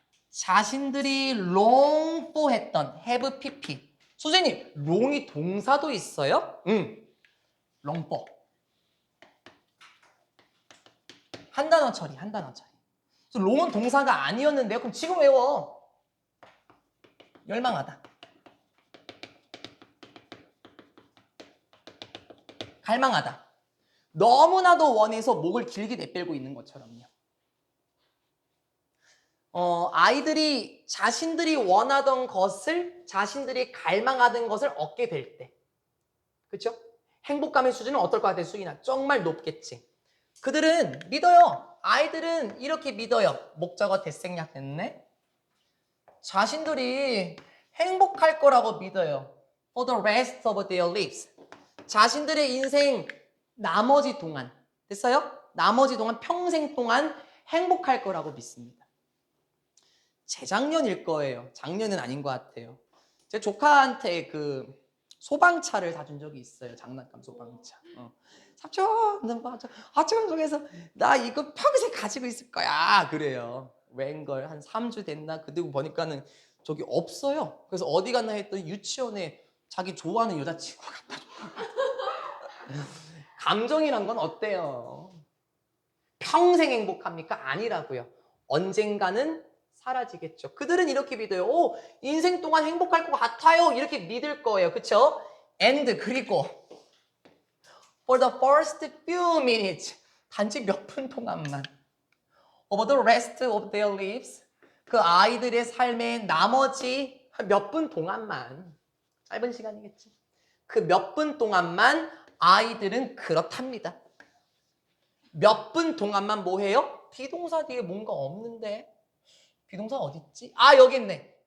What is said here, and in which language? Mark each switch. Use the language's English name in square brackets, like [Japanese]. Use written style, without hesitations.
[Korean] 자신들이 [English] long for [Korean] 했던 have pp. 선생님, long이 동사도 있어요? [English] long for. [Korean] 한 단어 처리, 한 단어 처리. long은 동사가 아니었는데요. 그럼 지금 외워. 열망하다. 갈망하다. 너무나도 원해서 목을 길게 내빼고 있는 것처럼요. 아이들이 자신들이 원하던 것을, 자신들이 갈망하던 것을 얻게 될 때. 그렇죠? 행복감의 수준은 어떨 것 같아요, 수인아? 정말 높겠지. 그들은 믿어요. 아이들은 이렇게 믿어요. 목적어 대생략 됐네. 자신들이 행복할 거라고 믿어요. [English] For the rest of their lives. [Korean] 자신들의 인생 나머지 동안, 됐어요? 나머지 동안, 평생 동안 행복할 거라고 믿습니다. 재작년일 거예요. 작년은 아닌 것 같아요. 제 조카한테 그 소방차를 사준 적이 있어요. 장난감 소방차. 삼촌, 속에서 나 이거 평생 가지고 있을 거야. 그래요. 웬걸 한 3주 됐나? 그리고 보니까는 저기 없어요. 그래서 어디 갔나 했더니 유치원에 자기 좋아하는 여자친구가 갖다 줬다. 감정이란 건 어때요? 평생 행복합니까? 아니라고요. 언젠가는 사라지겠죠. 그들은 이렇게 믿어요. 인생 동안 행복할 것 같아요. 이렇게 믿을 거예요. 그쵸? [English] And [Korean] 그리고 [English] for the first few minutes, [Korean] 단지 몇 분 동안만 [English] over the rest of their lives. [Korean] 그 아이들의 삶의 나머지 몇 분 동안만, 짧은 시간이겠지. 그 몇 분 동안만 아이들은 그렇답니다. 몇 분 동안만 뭐 해요? 비동사 뒤에 뭔가 없는데 비동사 어딨지? 아 여기 있네.